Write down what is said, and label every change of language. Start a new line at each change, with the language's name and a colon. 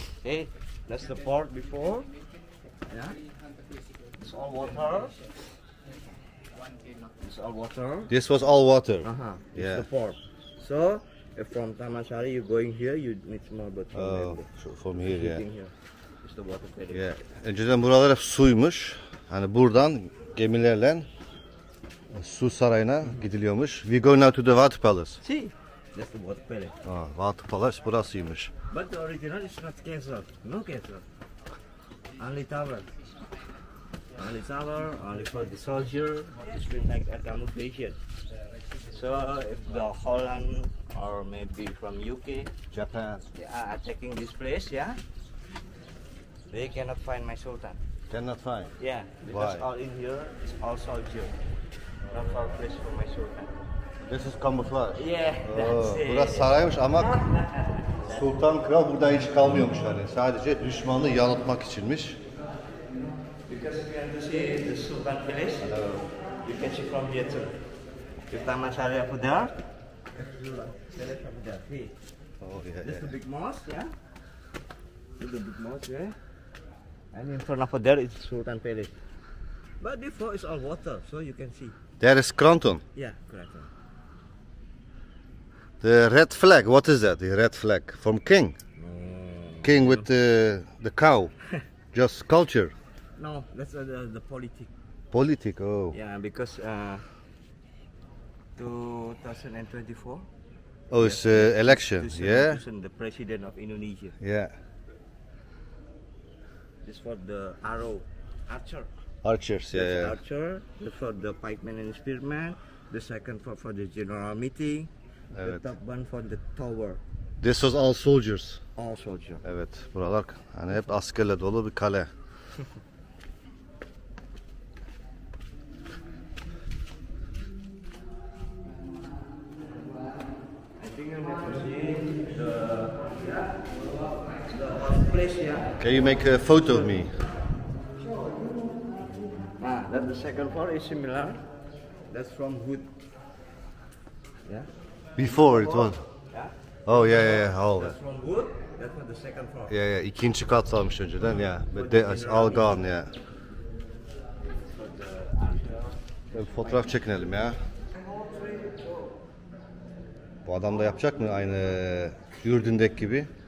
English: Hey, that's the port before. Yeah. It's all water. It's all water. This was all water. It's Yeah. the port. So, if from Taman Sari you're going here, you need more but from Oh, from here, yeah. sitting here. It's the water ferry. Yeah.
Turkish: Önceden buralar hep suymuş. Hani buradan gemilerle su sarayına gidiliyormuş.
English: We go now to the water palace. See, that's the water ferry.
Turkish: Ah, water palace burasıymış.
English: But the original is not castle. No castle. Only tower. Only tower, only for the soldier. It's been like a camouflage. So if the Holland or maybe from UK Japan. are taking this place, yeah, they cannot find my Sultan. Cannot find. Yeah, because Why? all in here is all soldier. Not for place for my Sultan. This is camouflage. Yeah, that's Oh, it.
Turkish: burası saraymış ama sultan kral burada hiç kalmıyormuş hani. Sadece düşmanı yanıltmak içinmiş.
English: Because if you want to see the Sultan Palace, you can see from here too. If Taman Sari over there, Sultan Palace over there. See, Oh, yeah, this is yeah. the big mosque, yeah. This is the big mosque, yeah. And in front of there is Sultan Palace. But before it's all water, so you can see. There is Kranton. Yeah, correct. The red flag, what is that? The red flag from king. King with the cow. Just culture. No, that's the politics. Politic, oh. Yeah, because 2024. Oh, it's election, yeah? Chosen the president of Indonesia. Yeah. This for the archer. Archers, yeah, That's yeah. archer. This for the pikeman and spearman. The second for the general meeting.
Turkish: Evet.
English: The top one for the tower. This was all soldiers. All soldier.
Turkish: Evet, buralar hani hep askerle dolu bir kale.
English: I think you never see the place here. Can you make a photo of me? That the second floor is similar. That's from wood. Yeah. Before it was. Yeah. Oh, yeah. Oh. That's from wood. That's for the second floor. Yeah.
Turkish: İkinci kat almış önceden,
English: yeah. But it's all gone, yeah.
Turkish: Bir fotoğraf çekinelim ya. Bu adam da yapacak mı aynı Ürdün'deki gibi?